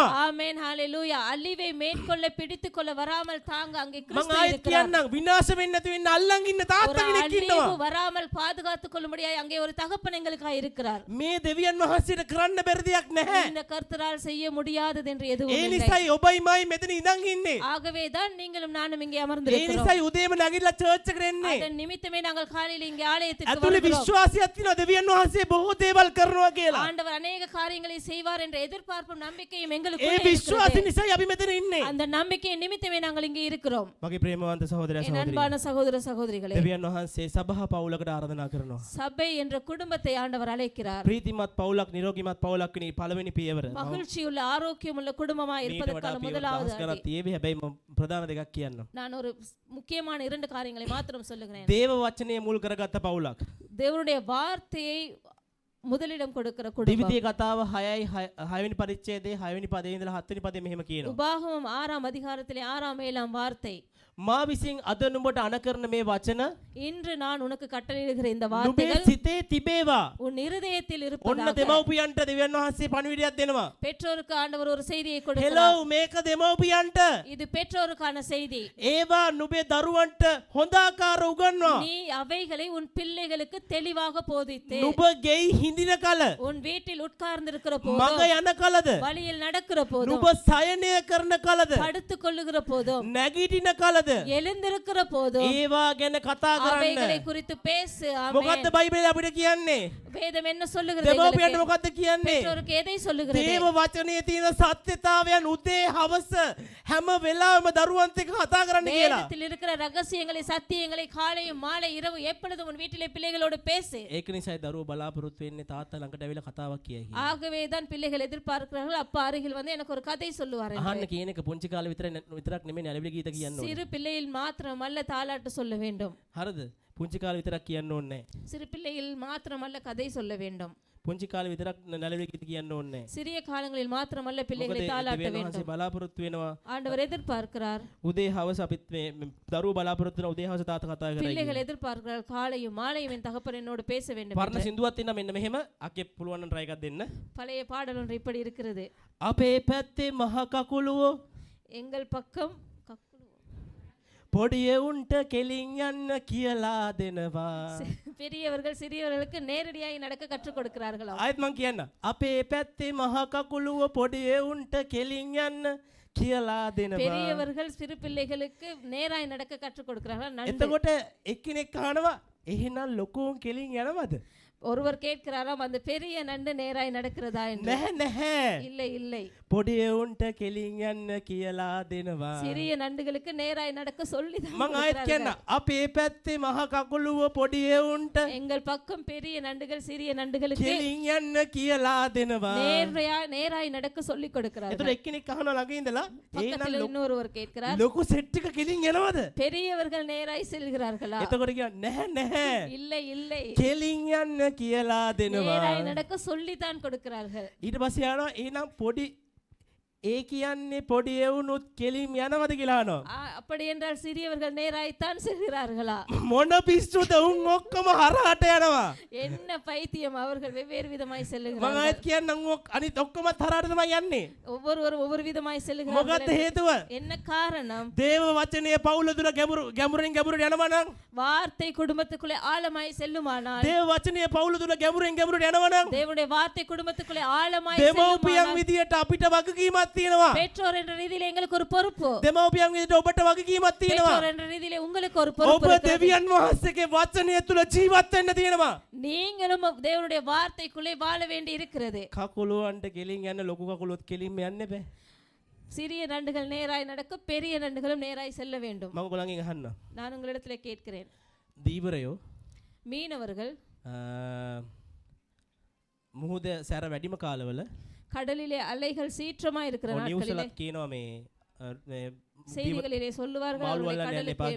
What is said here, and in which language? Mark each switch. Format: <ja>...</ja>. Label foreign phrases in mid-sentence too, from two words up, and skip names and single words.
<ta>ஆமென், ஹalleluya. அழிவை மேற்கொள்ள பிடித்துக்கொள்ள வராமல் தாங்க அங்கே</ta> <si>මම</si> <ta>கிறிஸ்து</ta> <si>ආයෙත්</si> <ta>இருக்கிறார்.</ta> <si>කියන්නම් විනාශ වෙන්නේ නැති වෙන්න අල්ලන් ඉන්න</si> <ta>ஒரு</ta> <si>තාත්තා කෙනෙක් ඉන්නවා.</si> <ta>அழிவு வராமல் பாதுகாத்துக் கொள்ளும்படியாய் அங்கே ஒரு தகப்பன் எங்களுக்காக இருக்கிறார்.</ta> <si>මේ දෙවියන් වහන්සේට කරන්න බැරි දෙයක් නැහැ.</si> <ta>இந்த கர்த்தரால் செய்ய முடியாதது என்று எதுவும்</ta> <si>ඒ</si> <ta>இல்லை.</ta> <si>නිසායි ඔබයි මයි මෙතන ඉඳන් ඉන්නේ.</si> <ta>ஆகவே தான் நீங்களும் நானும் இங்கே</ta> <si>ඒ</si> <ta>அமர்ந்திருக்கிறோம்.</ta> <si>නිසායි උදේම නැගිටලා චර්ච් එකට එන්නේ.</si> <ta>அதன் நிமித்தமே நாங்கள் காலையில் இங்கே ஆலயத்துக்கு</ta> <si>ඇතුලේ</si> <ta>வருகிறோம்.</ta> <si>විශ්වාසයක් තියෙනවා දෙවියන් වහන්සේ බොහෝ දේවල් කරනවා කියලා.</si> <ta>ஆண்டவர் அநேக காரியங்களை செய்வார் என்ற எதிர்பார்ப்பும் நம்பிக்கையும்</ta> <si>ඒ</si> <ta>எங்களுக்குள்ளே</ta> <si>විශ්වාසය</si> <ta>இருக்கிறது.</ta> <si>නිසායි අපි මෙතන ඉන්නේ.</si> <ta>அந்த நம்பிக்கையின் நிமித்தமே நாங்கள் இங்கே இருக்கிறோம்.</ta> <si>මගේ ප්‍රේමවන්ත සහෝදරයා</si> <ta>என்</ta> <si>සහෝදරිය.</si> <ta>அன்பான சகோதர சகோதரிகளே,</ta> <si>දෙවියන් වහන්සේ සභා පවුලකට ආරාධනා කරනවා.</si> <ta>சபை என்ற குடும்பத்தை ஆண்டவர் அழைக்கிறார்.</ta> <si>ප්‍රීතිමත් පවුලක් නිරෝගීමත් පවුලක් වෙන පළවෙනි පියවර.</si> <ta>மகிழ்ச்சியுள்ள ஆரோக்கியமுள்ள குடும்பமாய்</ta> <si>ඊට</si> <ta>இருப்பதற்கான</ta> <si>වඩා පියවර</si> <ta>முதலாவது 10 அடி.</ta> <si>කරක් තියේවි. හැබැයි මම ප්‍රධාන දෙකක් කියන්නම්.</si> <ta>நான் ஒரு முக்கியமான 2 காரியங்களை மாத்திரம் சொல்லுகிறேன்.</ta> <si>දේව වචනය මුල් කරගත්ත පවුලක්.</si> <ta>தேவனுடைய வார்த்தையை முதலிடம் கொடுக்கிற குடும்பம்.</ta> <si>දිවිතිය කතාව 6 වෙනි පරිච්ඡේදයේ 6 වෙනි පදයේ ඉඳලා 7 වෙනි පදයේ මෙහෙම කියනවා.</si> <ta>உபாகமம் 6 அதிகாரத்திலே 6 7 வார்த்தை.</ta> <si>මා විසින් අද නුඹට අණ කරන මේ වචන</si> <ta>இன்று நான் உனக்கு கட்டளையிடுகிற இந்த</ta> <si>නුඹේ</si> <ta>வார்த்தைகள்</ta> <si>සිතේ තිබේවා.</si> <ta>உன் இருதயத்தில்</ta> <si>ඔන්න</si> <ta>இருப்பதாக.</ta> <si>දෙමව්පියන්ට දෙවියන් වහන්සේ පණිවිඩයක් දෙනවා.</si> <ta>பெற்றோருக்கு ஆண்டவர் ஒரு செய்தியை</ta> <si>හෙලෝ</si> <ta>கொடுக்கிறார்.</ta> <si>මේක දෙමව්පියන්ට.</si> <ta>இது பெற்றோருக்கான செய்தி.</ta> <si>ඒවා නුඹේ දරුවන්ට හොඳ ආකාර උගන්වනවා.</si> <ta>நீ அவைகளை உன் பிள்ளைகளுக்கு தெளிவாக போதித்து</ta> <si>නුඹ ගෙයි හිඳින කල</si> <ta>உன் வீட்டில் உட்கார்ந்திருக்கிற</ta> <si>මග</si> <ta>போதும்</ta> <si>යන කලද</si> <ta>வழியில் நடக்கிற போதும்</ta> <si>නුඹ සයනය කරන කලද</si> <ta>படுத்துக் கொள்ளுகிற போதும்</ta> <si>නැගිටින කලද</si> <ta>எழுந்திருக்கிற போதும்</ta> <si>ඒවා ගැන කතා</si> <ta>அவைகளை</ta> <si>කරන්න.</si> <ta>குறித்து பேசு. ஆமென்.</ta> <si>මොකද්ද බයිබලය අපිට කියන්නේ?</si> <ta>வேதம் என்ன சொல்லுகிறது</ta> <si>දෙමව්පියන්ට</si> <ta>எங்களுக்கு?</ta> <si>මොකද්ද කියන්නේ?</si> <ta>பெற்றோருக்கு எதை சொல்லுகிறது?</ta> <si>දේව වචනේ තියෙන සත්‍යතාවයන් උදේ හවස හැම වෙලාවෙම දරුවන්ට එක්ක කතා කරන්න කියලා.</si> <ta>வேதத்தில் இருக்கிற ரகசியங்களை சத்தியங்களை காலையும் மாலை இரவு எப்பொழுதும் உன் வீட்டிலே பிள்ளைகளோடு பேசு.</ta> <si>ඒක නිසායි දරුවෝ බලාපොරොත්තු වෙන්නේ තාත්තා ළඟට ඇවිල්ලා කතාවක් කියයි කියලා.</si> <ta>ஆகவே தான் பிள்ளைகள் எதிர்பார்க்கிறார்கள் அப்பா அருகில் வந்து எனக்கு ஒரு கதை சொல்லுவார் என்று.</ta> <si>අහන්න කියන එක පුංචි කාලේ විතරක් නෙමෙයි අලවිලි ගීත කියන්න ඕනේ.</si> <ta>சிறு பிள்ளையில் மாத்திரமல்ல தாலாட்டு சொல்ல வேண்டும்.</ta> <si>හරිද? පුංචි කාලේ විතරක් කියන්න ඕනේ නැහැ.</si> <ta>சிறு பிள்ளையில் மாத்திரமல்ல கதை சொல்ல வேண்டும்.</ta> <si>පුංචි කාලේ විතරක් නලවිලි ගීත කියන්න ඕනේ නැහැ.</si> <ta>சிறிய காலங்களில் மாத்திரமல்ல</ta> <si>මොකද</si> <ta>பிள்ளைகளை தாலாட்ட</ta> <si>දෙවියන් වහන්සේ</si> <ta>வேண்டும்.</ta> <si>බලාපොරොත්තු වෙනවා</si> <ta>ஆண்டவர் எதிர்பார்க்கிறார்.</ta> <si>උදේ හවස අපිත් මේ දරුවෝ බලාපොරොත්තු වෙන උදේ හවස තාත්තා කතා කරලා</si> <ta>பிள்ளைகள் எதிர்பார்க்கிறார் காலையும் மாலையும் என் தகப்பன் என்னோடு பேச வேண்டும்</ta> <si>පරණ</si> <ta>என்று.</ta> <si>සින්දුවක් තියෙනවා මෙන්න මෙහෙම අක්කේ පුළුවන් නම් try එකක් දෙන්න.</si> <ta>பழைய பாடல் ஒன்று இப்படி இருக்கிறது.</ta> <si>අපේ පැත්තේ මහ කකුලුවෝ</si> <ta>எங்கள் பக்கம்</ta> <si>පොඩි එවුන්ට කෙලින් යන්න කියලා දෙනවා.</si> <ta>பெரியவர்கள் சிறியவர்களுக்கு நேரடியாய் நடக்க கற்றுக் கொடுக்கிறார்களாம்.</ta> <si>ආයෙත් මං කියන්න. අපේ පැත්තේ මහ කකුලුව පොඩි එවුන්ට කෙලින් යන්න කියලා දෙනවා.</si> <ta>பெரியவர்கள் சிறு பிள்ளைகளுக்கு நேராய் நடக்க கற்றுக் கொடுக்கிறார்கள். நன்று.</ta> <si>එතකොට එක්කෙනෙක් අහනවා එහෙනම් ලොකුන් කෙලින් යනවද?</si> <ta>ஒருவர் கேட்கிறாராம் அந்த பெரிய நண்டு நேராய் நடக்கிறதா என்று.</ta> <si>නැහැ නැහැ.</si> <ta>இல்லை இல்லை.</ta> <si>පොඩි එවුන්ට කෙලින් යන්න කියලා දෙනවා.</si> <ta>சிறிய நண்டுகளுக்கு நேராய் நடக்க சொல்லி தான்</ta> <si>මං ආයෙත් කියන්න.</si> <ta>கொடுக்கிறார்கள்.</ta> <si>අපේ පැත්තේ මහ කකුලුව පොඩි එවුන්ට</si> <ta>எங்கள் பக்கம் பெரிய நண்டுகள் சிறிய நண்டுகளுக்கு</ta> <si>කෙලින් යන්න කියලා දෙනවා.</si> <ta>நேராய் நடக்க சொல்லி கொடுக்கிறார்கள்.</ta> <si>එතකොට එක්කෙනෙක් අහනවා ළඟ ඉඳලා</si> <ta>பக்கத்தில்</ta> <si>එහෙනම්</si> <ta>இன்னொருவர் கேட்கிறார்</ta> <si>ලොකු සෙට් එක කෙලින් යනවද?</si> <ta>பெரியவர்கள் நேராய் செல்கிறார்களா?</ta> <si>එතකොට කියනවා නැහැ නැහැ.</si> <ta>இல்லை இல்லை.</ta> <si>කෙලින් යන්න කියලා දෙනවා.</si> <ta>நேராய் நடக்க சொல்லித்தான் கொடுக்கிறார்கள்.</ta> <si>ඊට පස්සේ යනවා එහෙනම් පොඩි ඒ කියන්නේ පොඩි එවුනුත් කෙලින් යනවද කියලා අහනවා.</si> <ta>அப்படி என்றால் சிறியவர்கள் நேராய்த்தான் செல்கிறார்களா?</ta> <si>මොන පිස්සුද උන් ඔක්කොම හරහට යනවා.</si> <ta>என்ன பைத்தியம் அவர்கள் வெவ்வேறு விதமாய்</ta> <si>මම</si> <ta>செல்கிறார்கள்.</ta> <si>ආයෙත් කියන්නම් අනිත් ඔක්කොමත් හරහට තමයි යන්නේ.</si> <ta>ஒவ்வொருவரும் ஒவ்வொரு விதமாய்</ta> <si>මොකක්ද</si> <ta>செல்கிறார்கள்.</ta> <si>හේතුව?</si> <ta>என்ன காரணம்?</ta> <si>දේව වචනය පවුල දුර ගැඹුරින් ගැඹුරට යනවා නම්</si> <ta>வார்த்தை குடும்பத்துக்குள்ளே ஆழமாய் செல்லுமானால்</ta> <si>දේව වචනය පවුල දුර ගැඹුරින් ගැඹුරට යනවා නම්</si> <ta>தேவனுடைய வார்த்தை குடும்பத்துக்குள்ளே ஆழமாய்</ta> <si>දෙමව්පියන්</si> <ta>செல்லுமானால்</ta> <si>විදියට අපිට වගකීමක් තියෙනවා.</si> <ta>பெற்றோர் என்ற ரீதியிலே எங்களுக்கு ஒரு பொறுப்பு.</ta> <si>දෙමව්පියන් විදියට ඔබට වගකීමක් තියෙනවා.</si> <ta>பெற்றோர் என்ற ரீதியிலே உங்களுக்கு ஒரு பொறுப்பு</ta> <si>ඔබ</si> <ta>இருக்கிறது.</ta> <si>දෙවියන් වහන්සේගේ වචනය තුල ජීවත් වෙන්න තියෙනවා.</si> <ta>நீங்களும் தேவனுடைய வார்த்தைக்குள்ளே வாழ வேண்டி இருக்கிறது.</ta> <si>කකුලුවන්ට කෙලින් යන්න ලොකු කකුලොත් කෙලින්ම යන්න බෑ.</si> <ta>சிறிய நண்டுகள் நேராய் நடக்க பெரிய நண்டுகளும் நேராய் செல்ல வேண்டும்.</ta> <si>මම ඔයගොල්ලන්ගෙන් අහන්න.</si> <ta>நான் உங்களிடத்திலே கேட்கிறேன்.</ta> <si>දීවරයෝ</si> <ta>மீனவர்கள்</ta> <si>මුහුද සැර වැඩිම කාලවල</si> <ta>கடலிலே அலைகள் சீற்றமா இருக்கிற</ta> <si>නිවුස්</si> <ta>நாட்களிலே</ta> <si>වලත් කියනවා මේ</si> <ta>செய்திகளிலே சொல்லுவார்கள் மால் அவர்களை வல்ல கடலுக்கு எண்ணெய்</ta>